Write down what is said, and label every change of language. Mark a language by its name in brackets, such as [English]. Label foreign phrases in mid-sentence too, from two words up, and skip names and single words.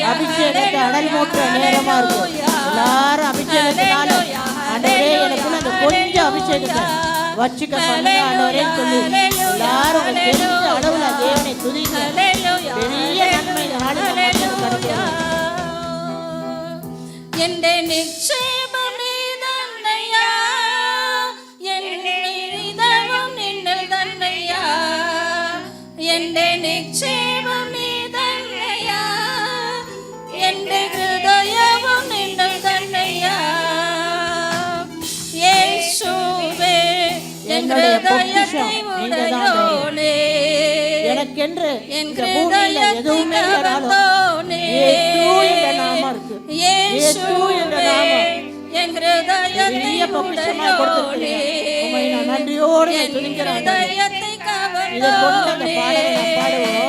[Tamil] அபிஷேகத்தை அனல் மூட்டுற நேரமா இருக்கும். எல்லாரும் அபிஷேகத்தினால ஆண்டவரே எனக்குள்ள அந்த கொஞ்சம் அபிஷேகத்தை வச்சுக்க பண்ணுங்க ஆண்டவரே சொல்லி எல்லாரும் உங்களுக்கு தெரிஞ்ச அளவுல தேவனை துதிங்க. பெரிய நன்மை இந்த நாளில் நமக்கு கிடைக்கும். [Malayalam] എന്റെ നിച്ചയം നീതന്നെയാ, എൻ ഇതയം നിന്നൽ തന്നെയാ. എന്റെ നിക്ഷേപം നീ തന്നെയാ, എന്റെ ഹൃദയവും നിന്നിൽ തന്നെയാ. യേശുവേ എൻ ഹൃദയത്തെ ഉടയോനേ, [Tamil] எனக்கென்று என் இந்த பூமியில எதுவுமே இல்லைனாலும் இயேசு என்ற நாமம் இருக்கு. இயேசு என்ற நாமம் என் ஹൃദയத்தை பெரிய பொக்கிஷமா கொடுத்திருக்கிறீங்க. உம்மை நான் நன்றியோடு நான் துதிக்கிறேன். இதை கொண்டு அந்த பாடலை நாம் பாடுவோம்.